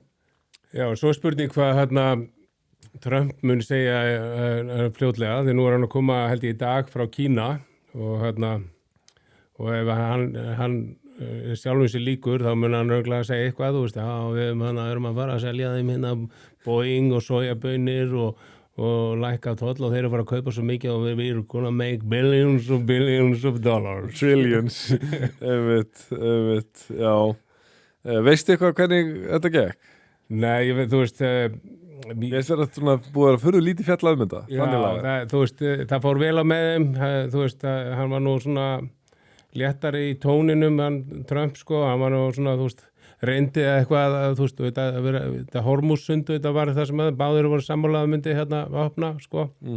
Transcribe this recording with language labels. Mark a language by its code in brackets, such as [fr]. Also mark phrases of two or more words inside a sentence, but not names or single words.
[is] Já, svo spurning hvað Trump mun segja fljótlega, því nú hann að koma held ég í dag frá Kína og ef hann sjálfum sér líkur þá mun hann örgulega að segja eitthvað, þú veist, við erum að fara að selja þeim Boeing og sojabönir og lækka toll og þeir eru að fara að kaupa svo mikið og við erum [en] gonna make billions of dollars. [is] Trillions, einmitt, já. Veistu eitthvað hvernig þetta gekk? Nei, þú veist... Ég veist að það búið að fyrir lítið fjalla þetta. Já, þú veist, það fór vel á með þeim, þú veist, hann var nú svona léttari í tóninum, Trump, sko, hann var nú svona, þú veist, reyndi eitthvað, þú veist, þetta Hormússundu, þetta var það sem báðir voru sammálaði myndi að opna, sko.